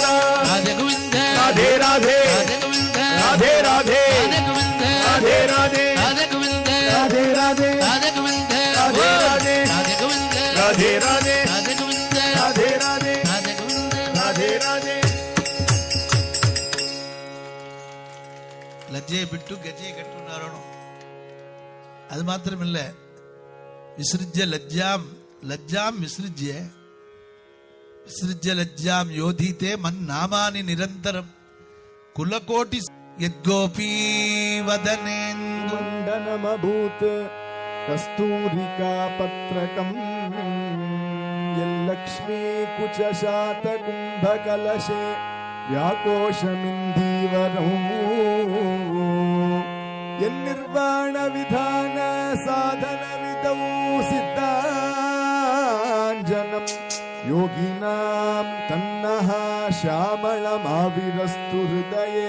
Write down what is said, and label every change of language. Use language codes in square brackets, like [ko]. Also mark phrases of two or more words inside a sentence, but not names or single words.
[kn] ರಾಧೆ ಗೋವಿಂದ ರಾಧೆ ರಾಧೆ ರಾಧೆ ಗೋವಿಂದ ರಾಧೆ ರಾಧೆ ರಾಧೆ ಗೋವಿಂದ ರಾಧೆ ರಾಧೆ ರಾಧೆ ಗೋವಿಂದ ರಾಧೆ ರಾಧೆ ರಾಧೆ ಗೋವಿಂದ ರಾಧೆ ರಾಧೆ ರಾಧೆ ಗೋವಿಂದ ರಾಧೆ ರಾಧೆ ರಾಧೆ ಗೋವಿಂದ ರಾಧೆ ರಾಧೆ ರಾಧೆ ಗೋವಿಂದ ರಾಧೆ ರಾಧೆ [ml] ലജ്ജയെ വിട്ടു ഗജയെ കെട്ടുണ്ടാകണം. അത് മാത്രമല്ല [sa] വിസൃജ്യ ലജ്ജാം ലജ്ജാം വിസൃജ്യ വിസൃജ്യ ലജ്ജാം യോധീതേ മന്നാമാനി നിരന്തരം കുലകോಟಿ യദ്ഗോപീ വദനേന്ദു ಮಂಡನಮಭೂತ್ ಕಸ್ತೂರಿಕಾ ಪತ್ರಕಂ ಯಲ್ಲಕ್ಷ್ಮೀ ಕುಚಶಾತ ಕುಂಭಕಲಶೆ ವ್ಯಾಕೋಶಮಿಂದೀವರಂ ಯನ್ನಿರ್ವಾಣ ವಿಧಾನ ಸಾಧನ ವಿಧೌ ಸಿದ್ಧಾಂಜನಂ ಯೋಗಿನಾಂ ತನ್ನಃ ಶ್ಯಾಮಳಮಾವಿರಸ್ತು ಹೃದಯೇ